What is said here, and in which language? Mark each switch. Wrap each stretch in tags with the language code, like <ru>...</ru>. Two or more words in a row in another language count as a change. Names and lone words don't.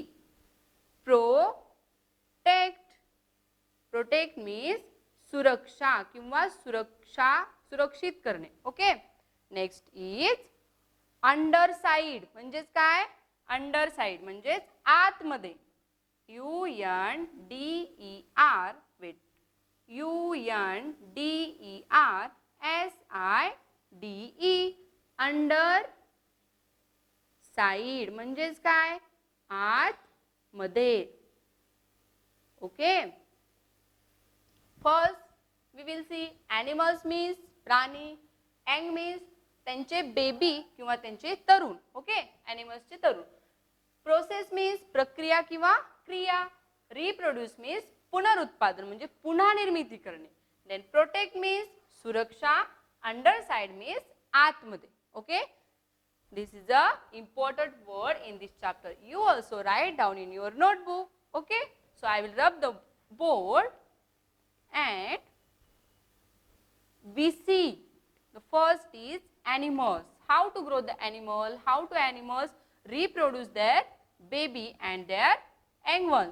<en>प्रोटेक्ट. protect means</en> <mr>सुरक्षा किंवा सुरक्षित करणे.</mr> <en>okay. next is underside.</en> <mr>म्हणजेच काय? अंडरसाइड म्हणजेच आतमध्ये.</mr> <en>U-N-D-E-R. वेट. U-N-D-E-R-S-I-D-E. under side</en> <mr>म्हणजेच काय? आत मध्ये. ओके.</mr> <en>first we will see animals means प्राणी. young means</en> <mr>त्यांचे बेबी किंवा त्यांचे तरुण. ओके, एनिमल्सचे तरुण.</mr> <en>process means</en> <mr>प्रक्रिया किंवा क्रिया.</mr> <en>reproduce means</en> <mr>पुनरुत्पादन म्हणजे पुन्हा निर्मिती करणे.</mr> <en>then protect means सुरक्षा. underside means आतमध्ये. ओके. This is a important word in this chapter. You also write down in your notebook. Okay. So I will rub the board and we see the first is animals. How to grow the animal, how to animals reproduce their baby and their young ones.</en>